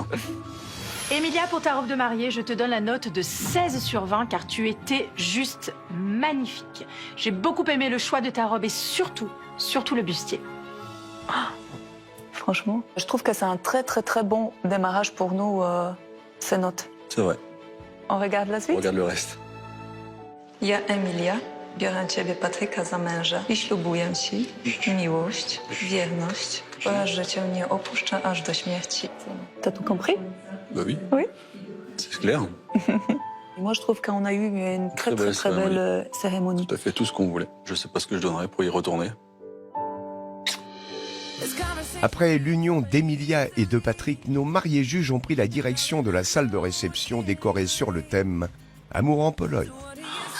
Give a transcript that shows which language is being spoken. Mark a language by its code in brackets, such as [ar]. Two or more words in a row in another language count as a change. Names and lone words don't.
[fr] Emilia, pour ta robe de mariée, je te donne la note de 16 sur 20 car tu étais juste magnifique. J'ai beaucoup aimé le choix de ta robe et surtout le bustier. Franchement, je trouve que c'est un très très très bon démarrage pour nous, ces notes. C'est vrai. On regarde la suite? Regarde le reste. [pl] Ja, Emilia, biorę Ciebie, Patryka, za męża i ślubuję Ci miłość, wierność oraz, że Cię nie opuszczę aż do śmierci. [fr] T'as tout compris? Bah oui. Oui. C'est clair. Moi, je trouve qu'on a eu une très Très très belle très belle cérémonie. Tu as fait tout ce qu'on voulait. Je sais pas ce que je donnerais pour y retourner. Après l'union d'Emilia et de Patrick, nos mariés juges ont pris la direction de la salle de réception décorée sur le thème « Amour en Pologne ».